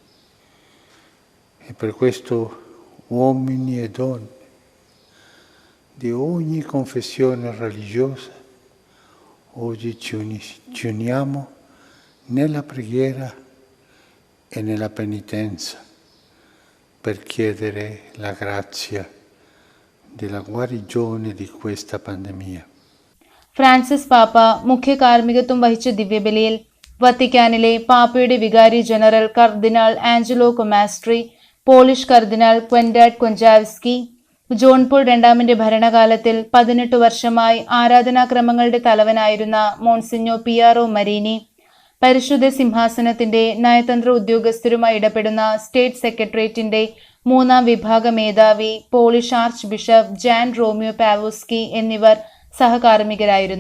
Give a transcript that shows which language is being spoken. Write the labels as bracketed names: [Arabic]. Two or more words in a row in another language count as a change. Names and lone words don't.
[Italian] E per questo uomini e donne di ogni confessione religiosa oggi ci uniamo nella preghiera e nella penitenza per chiedere la grazia della guarigione di questa pandemia. [Malayalam] ഫ്രാൻസിസ് പാപ്പ മുഖ്യ കാർമ്മികത്വം വഹിച്ച ദിവ്യബലിയിൽ വത്തിക്കാനിലെ പാപ്പയുടെ വികാരി ജനറൽ കർദിനാൾ ആഞ്ചലോ കൊമാസ്ട്രി, പോളിഷ് കർദിനാൾ ക്വെൻഡാഡ് കൊഞ്ചാവ്സ്കി, ജോൺ പോൾ രണ്ടാമന്റെ ഭരണകാലത്തിൽ 18 വർഷമായി ആരാധനാക്രമങ്ങളുടെ തലവനായിരുന്ന മോൺസിഞ്ഞോ പിയാറോ മരീനി, പരിശുദ്ധ സിംഹാസനത്തിന്റെ നയതന്ത്ര ഉദ്യോഗസ്ഥരുമായി ഇടപെടുന്ന സ്റ്റേറ്റ് സെക്രട്ടേറിയറ്റിന്റെ 3-ാം വിഭാഗ മേധാവി പോളിഷ് ആർച്ച് ബിഷപ്പ് ജാൻ റോമിയോ പാവോസ്കി എന്നിവർ സഹകാർമ്മികരായിരുന്നു.